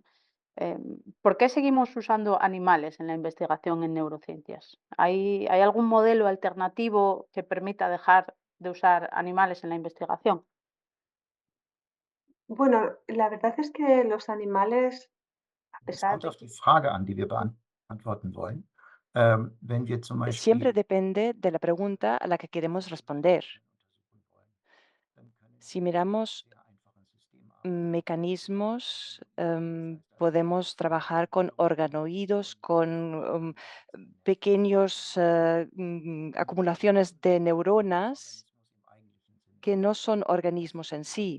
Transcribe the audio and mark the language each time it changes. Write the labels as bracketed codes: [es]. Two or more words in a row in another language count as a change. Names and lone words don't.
[es] ¿Por qué seguimos usando animales en la investigación en neurociencias? ¿Hay algún modelo alternativo que permita dejar de usar animales en la investigación? Bueno, la verdad es que los animales, a [de] Es [es] pesar [de] kommt [es] de [de] auf die [es] que [de] Frage an, die wir beantworten wollen. Wenn wir zum [es] Siempre [de] Beispiel [es] depende de la pregunta a la que queremos responder. Si miramos mecanismos, podemos trabajar con organoides, con pequeños acumulaciones de neuronas que no son organismos en sí.